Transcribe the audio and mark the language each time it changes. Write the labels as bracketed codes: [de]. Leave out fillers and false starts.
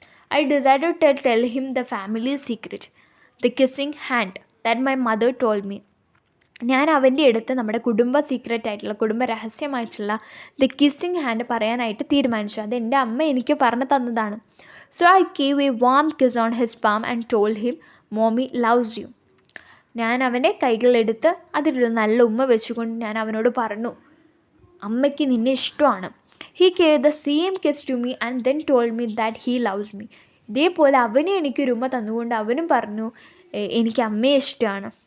[en] I decided to tell him the family secret, the kissing hand that my mother told me. [ml] ഞാൻ അവൻ്റെ അടുത്ത് നമ്മുടെ കുടുംബ സീക്രറ്റായിട്ടുള്ള, കുടുംബ രഹസ്യമായിട്ടുള്ള ദ കിസ്സിങ് ഹാൻഡ് പറയാനായിട്ട് തീരുമാനിച്ചു. അത് എൻ്റെ അമ്മ എനിക്ക് പറഞ്ഞു തന്നതാണ്. [en] So I gave a warm kiss on his palm and told him mommy loves you. [ml] ഞാൻ അവൻ്റെ കൈകളെടുത്ത് അതിലൊരു നല്ല ഉമ്മ വെച്ചുകൊണ്ട് ഞാൻ അവനോട് പറഞ്ഞു, അമ്മയ്ക്ക് നിന്നെ ഇഷ്ടമാണ്. [en] He gave the same kiss to me and then told me that he loves me. [ml] ഇതേപോലെ അവനെ എനിക്കൊരു ഉമ്മ തന്നുകൊണ്ട് അവനും പറഞ്ഞു എനിക്ക് അമ്മയെ ഇഷ്ടമാണ്.